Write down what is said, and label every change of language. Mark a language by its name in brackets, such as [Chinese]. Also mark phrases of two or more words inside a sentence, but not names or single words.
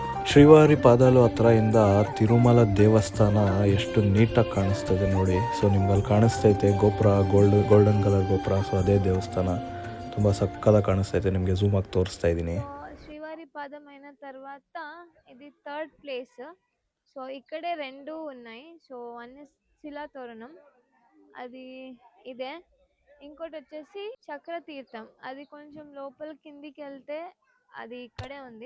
[Kannada] ಶ್ರೀವಾರಿ ಪಾದಾಲು ಹತ್ರ ಇಂದ ತಿರುಮಲ ದೇವಸ್ಥಾನ ಎಷ್ಟು ನೀಟಾಗಿ ಕಾಣಿಸ್ತದೆ ನೋಡಿ. ಸೊ ನಿಮ್ಗೆ ಅಲ್ಲಿ ಕಾಣಿಸ್ತೈತೆ ಗೋಪುರ, [English] golden colour [Kannada] ಗೋಪುರ. ಸೊ ಅದೇ ದೇವಸ್ಥಾನ ತುಂಬ ಸಕ್ಕದಾಗಿ ಕಾಣಿಸ್ತೈತೆ. ನಿಮಗೆ ಝೂಮ್ ಆಗಿ ತೋರಿಸ್ತಾ ಇದ್ದೀನಿ. [Telugu] శ్రీవారి పాదం అయిన తర్వాత ఇది [English] third place. [Telugu] సో ఇక్కడే రెండు ఉన్నాయి. [English] so one is [Telugu] శిలాతోరణం, అది ఇదే. ఇంకోటి వచ్చేసి చక్ర తీర్థం, అది కొంచెం లోపల కిందికి వెళ్తే అది ఇక్కడే ఉంది.